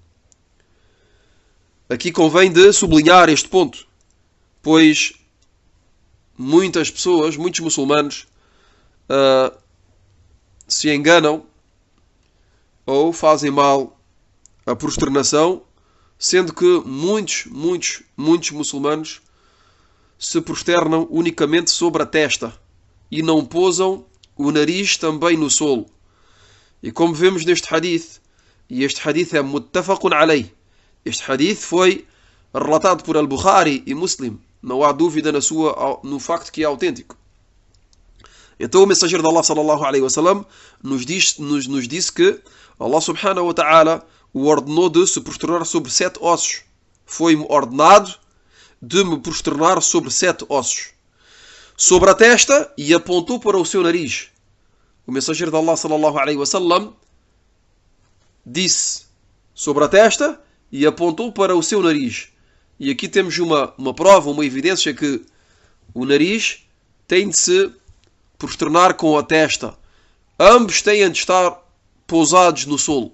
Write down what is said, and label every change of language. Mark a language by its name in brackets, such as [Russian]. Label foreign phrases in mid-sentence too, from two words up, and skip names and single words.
[Portuguese] Aqui convém de sublinhar este ponto, pois muitas pessoas, muitos muçulmanos, se enganam ou fazem mal a prosternação, sendo que muitos muçulmanos se prosternam unicamente sobre a testa e não pousam o nariz também no solo. E como vemos neste hadith, e este hadith é [Arabic] متفق عليه, [Portuguese] este hadith foi relatado por Al-Bukhari e Muslim, não há dúvida no facto que é autêntico. Então o mensageiro de Allah [Arabic] صلى الله عليه وسلم [Portuguese] nos disse que Allah [Arabic] سبحانه وتعالى [Portuguese] o ordenou de se prosternar sobre 7 ossos. Foi-me ordenado de me prosternar sobre 7 ossos, sobre a testa, e apontou para o seu nariz. O mensageiro de Allah [Arabic] صلى الله عليه وسلم [Portuguese] disse sobre a testa e apontou para o seu nariz. E aqui temos uma prova, uma evidência que o nariz tem de se prosternar com a testa. Ambos têm de estar pousados no solo.